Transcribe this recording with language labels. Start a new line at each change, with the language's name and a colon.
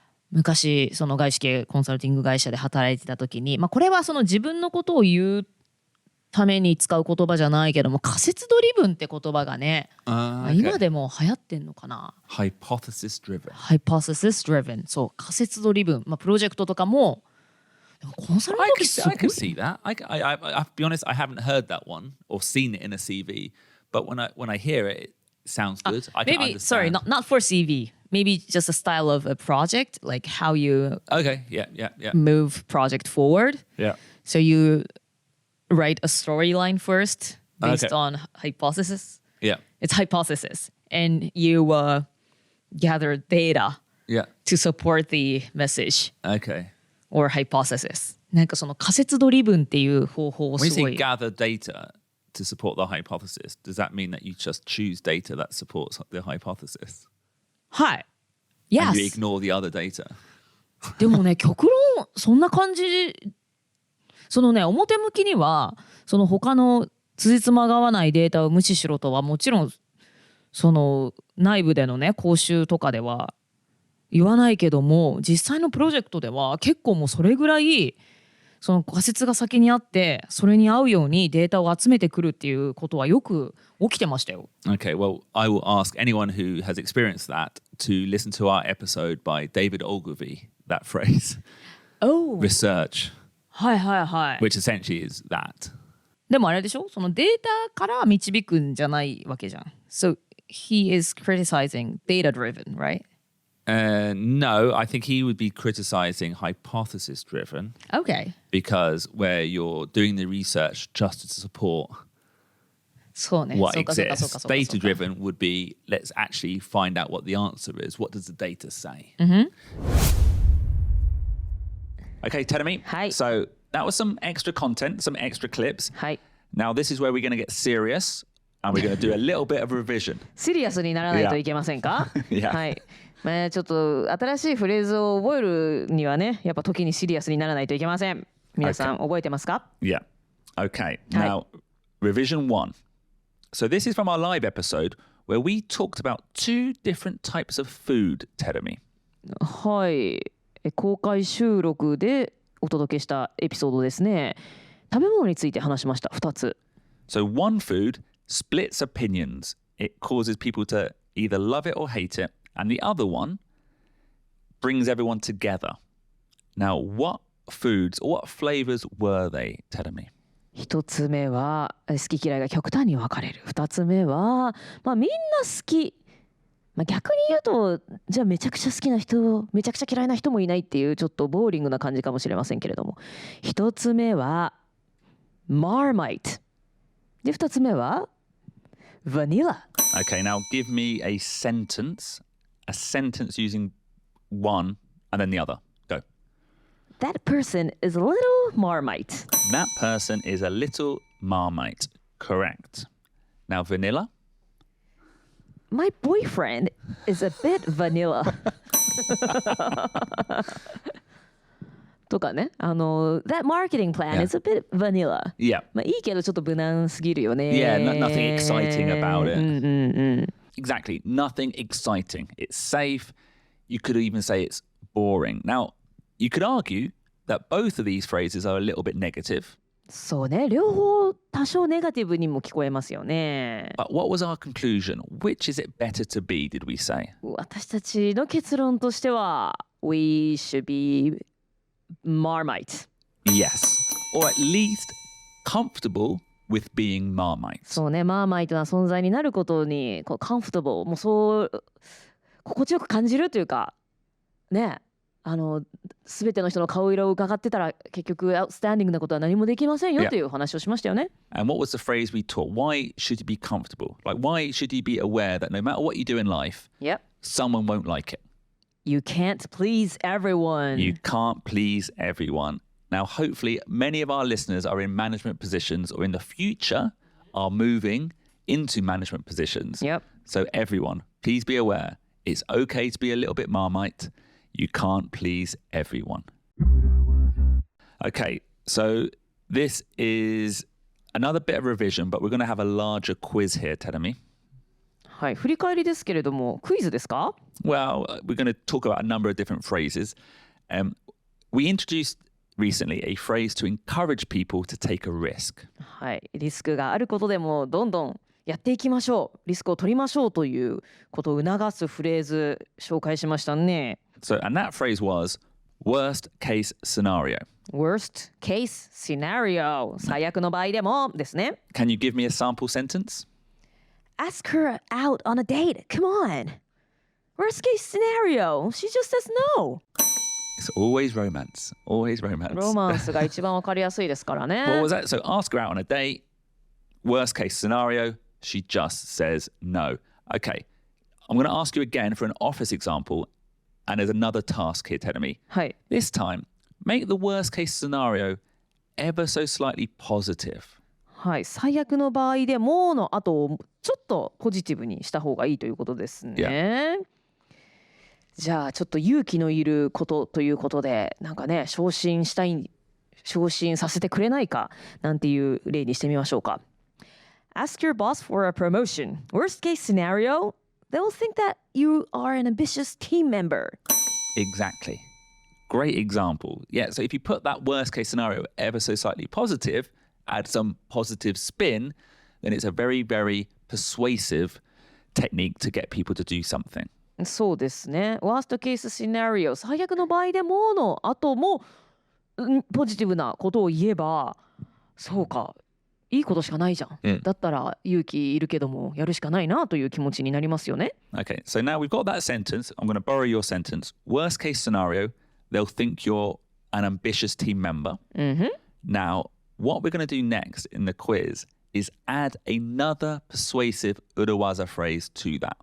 Japanese: 昔その外資系コンサルティング会社で働いてた時に、これはその自分のことを言うために使う言葉じゃないけども、仮説ドリブンって言葉がね、今でも流行ってんのかな。
English: Hypothesis driven. Hypothesis driven。
Japanese: そう、仮説ドリブン。プロジェクトとかも、でもコンサルの時すごい。
English: I can see that. I'll be honest, I haven't heard that one or seen it in a CV, but when I hear it, it sounds good. I can Maybe, understand. sorry, not for CV. maybe just a style of a project, like how you Okay. Yeah. move project forward. Yeah. So you write a storyline first based Okay. on hypothesis. Yeah. It's hypothesis. And you gather data Yeah. to support the message Okay. or hypothesis.
Japanese: なんかその仮説ドリブンっていう方法を
English: When
Japanese: す
English: you
Japanese: ご
English: say
Japanese: い。
English: gather data to support the hypothesis, does that mean that you just choose data that supports the hypothesis?
Japanese: はい。
English: And you Yes. ignore the other data?
Japanese: でもね、極論そんな感じ。そのね、表向きにはその他の辻褄が合わないデータを無視しろとはもちろんその内部でのね講習とかでは言わないけども、実際のプロジェクトでは結構もうそれぐらいその仮説が先にあってそれに合うようにデータを集めてくるっていうことはよく起きてましたよ。
English: Okay, well, I will ask anyone who has experienced that to listen to our episode by David Ogilvy, that phrase, Oh. research,
Japanese: はいはいはい。
English: which essentially is that.
Japanese: でもあれでしょ、そのデータから導くんじゃないわけじゃん。
English: So he is criticizing data driven, right? No, I think he would be criticizing hypothesis driven Okay. because where you're doing the research just to support
Japanese: そうね。
English: what
Japanese: そうかそうかそう
English: exists.
Japanese: かそうか
English: Data driven would be let's actually find out what the answer is. What does the data say? Okay, Terumi. Hi. So that was some extra content, some extra clips.
Japanese: はい。
English: Now this is where we're going to get serious and we're going to do a little bit of revision.
Japanese: シリアスにならないといけませんか
English: Yeah.
Japanese: はい。まあちょっと新しいフレーズを覚えるにはね、やっぱ時にシリアスにならないといけません。皆さん覚えてますか
English: Yeah. Okay. Now, revision 1. So this is from our live episode where we talked about 2 different types of food, Terumi.
Japanese: はい。公開収録でお届けしたエピソードですね。食べ物について話しました。 2つ。
English: So one food splits opinions. It causes people to either love it or hate it. And the other one brings everyone together. Now, what foods or what flavors were they, Terumi?
Japanese: 1つ目は好き嫌いが極端に分かれる。2つ目は、みんな好き。逆に言うと、じゃあめちゃくちゃ好きな人、めちゃくちゃ嫌いな人もいないっていうちょっとボーリングな感じかもしれませんけれども。 1つ目はMarmite。で、2つ目はVanilla。
English: Okay, now give me a sentence using one and then the other. Go. That person is a little Marmite. That person is a little Marmite. Correct. Now, Vanilla. My boyfriend is a bit vanilla.
Japanese: とかね、
English: that marketing plan Yeah. is a bit vanilla. Yeah.
Japanese: いいけどちょっと無難すぎるよね。
English: Yeah, nothing exciting about it.
Japanese: うんうんうん。
English: Exactly. Nothing exciting. It's safe. You could even say it's boring. Now, you could argue that both of these phrases are a little bit negative.
Japanese: そうね、両方多少ネガティブにも聞こえますよね。
English: But what was our conclusion? Which is it better to be, did we say?
Japanese: 私たちの結論としては
English: We should be Marmite. Yes. Or at least comfortable with being Marmite.
Japanese: そうね、マーマイトな存在になることにこうカンフォタブル、もうそう心地よく感じるというかね、全ての人の顔色を伺ってたら結局アウトスタンディングなことは何もできませんよという話をしましたよね。
English: And what was the phrase we taught? Why should you be comfortable? Like, why should you be aware that no matter what you do in life, Yep. someone won't like it? You can't please everyone. You can't please everyone. Now, hopefully, many of our listeners are in management positions or in the future are moving into management positions. Yep. So everyone, please be aware, it's okay to be a little bit Marmite. You can't please everyone. Okay, so this is another bit of revision, but we're going to have a larger quiz here, Terumi.
Japanese: はい、振り返りですけれども、クイズですか？
English: Well, we're going to talk about a number of different phrases. We introduced recently a phrase to encourage people to take a risk.
Japanese: はい、リスクがあることでもどんどんやっていきましょう、リスクを取りましょうということを促すフレーズ紹介しましたね。
English: So, and that phrase was worst case scenario. Worst case scenario、
Japanese: 最悪の場合でもですね。
English: Can you give me a sample sentence? Ask her out on a date. Come on. Worst case scenario, she just says no. It's always romance. Always romance.
Japanese: ロマンスが一番わかりやすいですからね。
English: What was that? So ask her out on a date. Worst case scenario, she just says no. Okay, I'm going to ask you again for an office example, and there's another task here, Terumi.
Japanese: はい。
English: This time, make the worst case scenario ever so slightly positive.
Japanese: はい、最悪の場合でもの後をちょっとポジティブにした方がいいということですね。じゃあちょっと勇気のいることということでなんかね昇進させてくれないかなんていう例にしてみましょうか。
English: Ask your boss for a promotion. Worst case scenario, they'll think that you are an ambitious team member. Exactly. Great example. Yeah, so if you put that worst case scenario ever so slightly positive, add some positive spin, then it's a very, very persuasive technique to get people to do something.
Japanese: そうですね。
English: Worst case scenario
Japanese: 最悪の場合でもの後もポジティブなことを言えばそうかいいことしかないじゃん、だったら勇気いるけどもやるしかないなという気持ちになりますよね。
English: Okay, so now we've got that sentence. I'm going to borrow your sentence. Worst case scenario, they'll think you're an ambitious team member. Now, what we're going to do next in the quiz is add another persuasive urawaza phrase to that.